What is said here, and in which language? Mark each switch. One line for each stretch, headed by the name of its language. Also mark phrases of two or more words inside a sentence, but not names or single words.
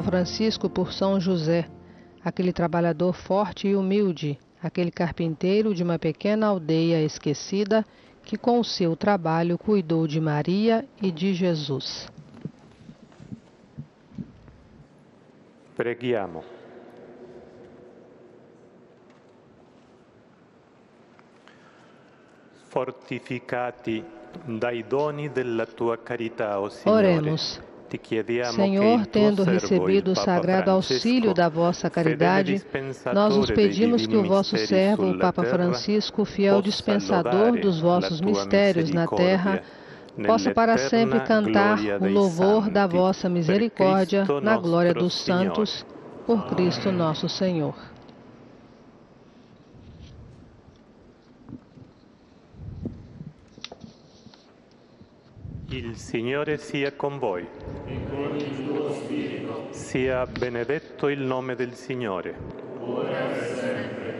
Portuguese: Francisco por São José, aquele trabalhador forte e humilde, aquele carpinteiro de uma pequena aldeia esquecida que com o seu trabalho cuidou de Maria e de Jesus.
Italian: Preghiamo. Fortificati dai doni della tua carità, o Signore.
Portuguese: Oremos. Senhor, tendo recebido o sagrado auxílio da vossa caridade, nós vos pedimos que o vosso servo, o Papa Francisco, fiel dispensador dos vossos mistérios na terra, possa para sempre cantar o louvor da vossa misericórdia na glória dos santos, por Cristo nosso Senhor.
Italian: Il Signore sia con voi. E con il tuo spirito. Sia benedetto il nome del Signore. Ora e sempre.